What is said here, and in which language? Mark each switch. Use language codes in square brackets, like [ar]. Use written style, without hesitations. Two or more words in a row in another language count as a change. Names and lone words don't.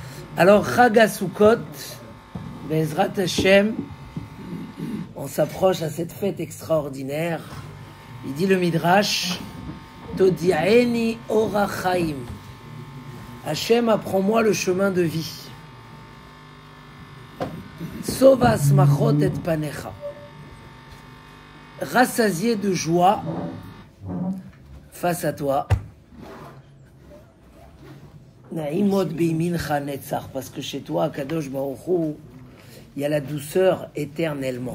[fr] Alors, [he] חג הסוכות, בעזרת השם, [fr] on s'approche à cette fête extraordinaire. Il dit le Midrash, [he] תודיעני אורח חיים. [fr] Hashem, apprends-moi le chemin de vie. [he] שובע שמחות את פניך. [fr] Rassasié de joie face à toi. [he] נעימות בימינך נצח, [fr] parce que chez toi, Kadosh Baruch Hu, il y a la douceur éternellement.